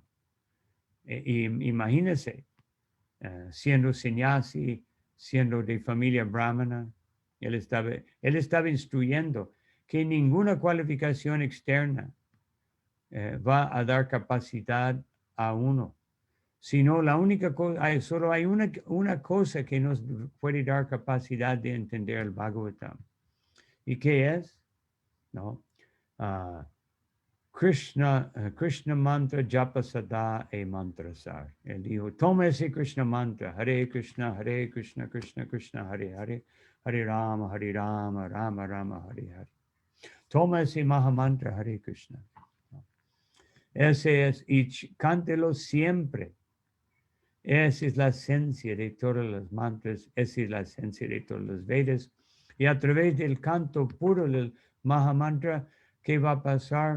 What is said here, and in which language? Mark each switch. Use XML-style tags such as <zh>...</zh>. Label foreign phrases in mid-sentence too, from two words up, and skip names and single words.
<es>Imagínese, siendo sannyasi, siendo de familia brahmana, él estaba instruyendo que ninguna cualificación externa va a dar capacidad a uno, sino la única cosa, solo hay una cosa que nos puede dar capacidad de entender el Bhagavatam. ¿Y qué es? ¿No?</es> <bn>Krishna mantra japa sada e mantra sar.</bn> <es>Él dijo, toma ese Krishna mantra,</es> <sa>Hare Krishna, Krishna Krishna, Hare Hare, Hare Rama, Rama Rama, Hare Hare.</sa> <es>Toma ese Mahamantra,</es> <sa>Hare Krishna.</sa> <es>Ese es, y cántelo siempre. Esa es la esencia de todos los mantras, esa es la esencia de todos los Vedas. Y a través del canto puro del Mahamantra, ¿qué va a pasar?</es>